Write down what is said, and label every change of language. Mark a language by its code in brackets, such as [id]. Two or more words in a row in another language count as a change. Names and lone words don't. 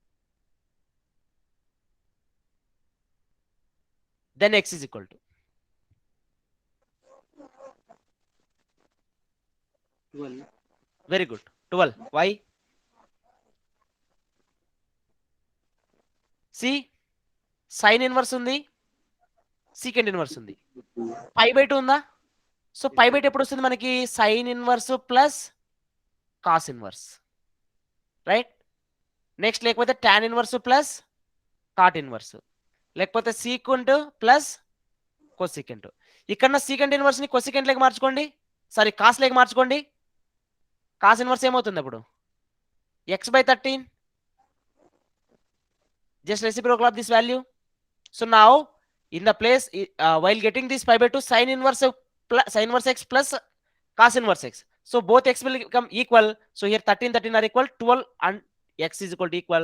[en] Then x is equal to. 12. Very good. 12. Why? See, sin inverse ఉంది, secant inverse ఉంది, pi by 2 ఉందా? [te] సో [en] pi by 2 [te] ఎప్పుడు వస్తుంది మనకి? [en] sin inverse plus cos inverse, [te] రైట్? నెక్స్ట్ లేకపోతే [en] tan inverse plus cot inverse, [te] లేకపోతే [en] secant plus cosecant. [te] ఇక్కడ [en] secant inverse [te] ని cosecant లేక మార్చుకోండి, సారీ cos లేక మార్చుకోండి. [en] cos inverse [te] ఏమవుతుంది అప్పుడు? [en] x by 13. Just reciprocal of this value. So now in the place while getting this pi by 2, sin inverse x plus cos inverse x. So both x will become equal. So here 13 are equal, 12 and x is equal to equal.